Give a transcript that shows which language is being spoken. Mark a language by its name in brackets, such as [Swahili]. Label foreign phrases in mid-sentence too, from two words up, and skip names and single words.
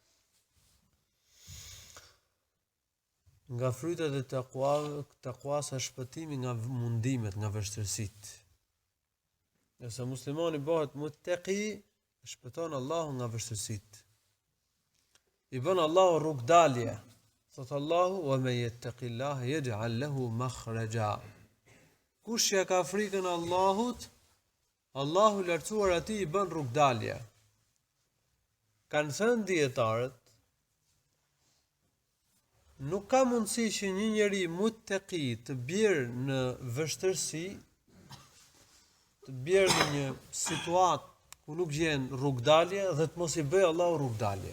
[Albanian] Nga frytet e takwas është shpëtimi nga mundimet, nga vështirësitë. Nëse muslimani bëhet muttaqi, shpëton Allahu nga vështirësitë. I bën Allahu rrugdalje. Thot Allahu, [Arabic] ومن يتق الله يجعل له مخرجا. [Albanian] Kush ja ka frikën Allahut, Allahu lartësuar atij i bën rrugdalje. Kanë thënë dietarët, nuk ka mundësi që një njeri muttaqi të bjerë në vështirësi, të bjerë në një situatë ku nuk gjen rrugdalje dhe të mos i bëjë Allahu rrugdalje.